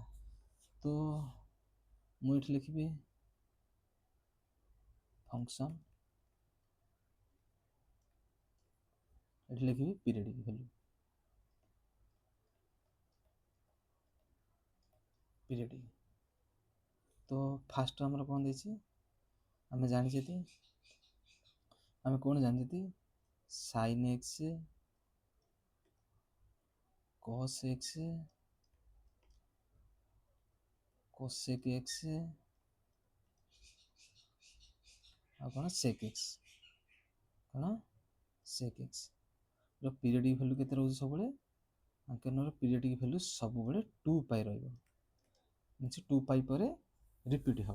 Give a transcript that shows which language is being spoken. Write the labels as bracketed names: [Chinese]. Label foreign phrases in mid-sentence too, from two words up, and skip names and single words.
[Odia] ତ ମୁଁ ଏଠି ଲେଖିବି ଫଙ୍କସନ୍, ଏଠି ଲେଖିବି [English] periodic value. [Odia] ପିରିୟଡ଼ିକ୍ ତ ଫାଷ୍ଟ ଆମର କ'ଣ ଦେଇଛି ଆମେ ଜାଣିଛନ୍ତି, ଆମେ କ'ଣ ଜାଣିଛନ୍ତି [English] sine x cos x cosec x [Odia] ଆଉ କ'ଣ [English] sec x, [Odia] କ'ଣ [English] sec x [Odia] ର [English] periodic value [Odia] କେତେ ରହୁଛି ସବୁବେଳେ? ଆଙ୍କର [English] periodic value [Odia] ସବୁବେଳେ 2π ରହିବ, ମିନ୍ସ 2π ପରେ ରିପିଟ୍ ହେବ।